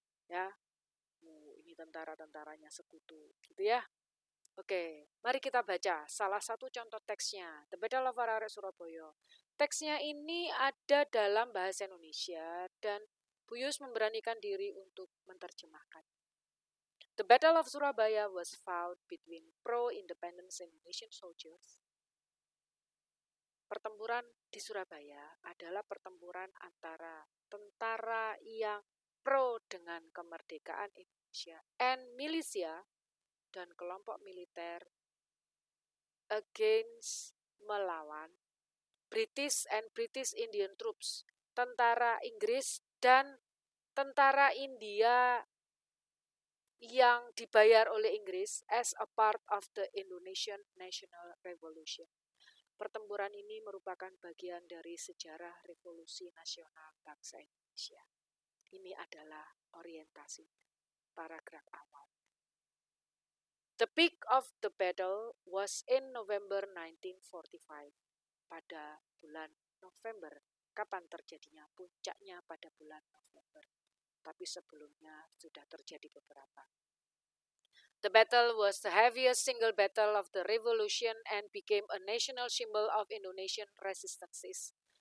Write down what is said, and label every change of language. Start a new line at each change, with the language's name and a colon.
Indonesian: Ya, ini tentara-tentaranya sekutu, gitu ya. Oke, mari kita baca salah satu contoh teksnya.
English: The Battle of Arek Surabaya.
Indonesian: Teksnya ini ada dalam bahasa Indonesia dan Bu Yus memberanikan diri untuk menerjemahkan.
English: The Battle of Surabaya was fought between pro-independence Indonesian soldiers.
Indonesian: Pertempuran di Surabaya adalah pertempuran antara tentara yang pro dengan kemerdekaan Indonesia
English: and militia
Indonesian: dan kelompok militer
English: against
Indonesian: melawan
English: British and British Indian troops,
Indonesian: tentara Inggris dan tentara India yang dibayar oleh Inggris
English: as a part of the Indonesian National Revolution.
Indonesian: Pertempuran ini merupakan bagian dari sejarah revolusi nasional bangsa Indonesia. Ini adalah orientasi paragraf awal.
English: The peak of the battle was in November 1945.
Indonesian: Pada bulan November. Kapan terjadinya? Puncaknya pada bulan November. Tapi sebelumnya sudah terjadi beberapa.
English: The battle was the heaviest single battle of the revolution and became a national symbol of Indonesian resistance.